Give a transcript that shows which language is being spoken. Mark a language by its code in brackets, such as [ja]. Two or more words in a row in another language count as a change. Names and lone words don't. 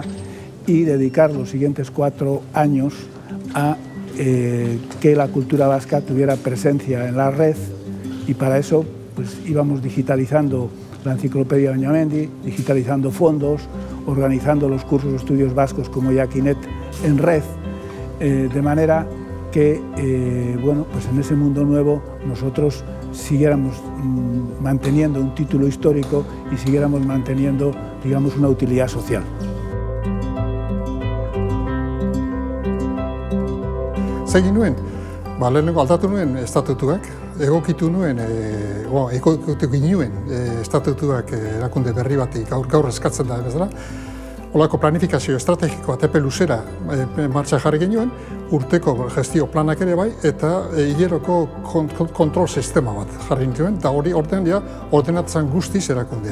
[es] y dedicar los siguientes 4 años a que la cultura vasca tuviera presencia en la red, y para eso pues íbamos digitalizando la enciclopedia Añamendi, digitalizando fondos, organizando los cursos de estudios vascos como Yaquinet en red, de manera que bueno, pues en ese mundo nuevo nosotros siguiéramos manteniendo un título histórico y siguiéramos manteniendo, digamos, una utilidad social. [eu] Zegin nuen, lehenengo aldatu nuen estatutuak, egokitu nuen, egokitu ginuen estatutuak erakunde berri bati gaur eskatzen da bezala. Olako planifikazio estrategikoa tepe luzera martxa jarri genuen, urteko gestio planak ere bai, eta hileroko kontrol sistema bat jarri genuen, eta hori ordenatzen guztiz erakundea.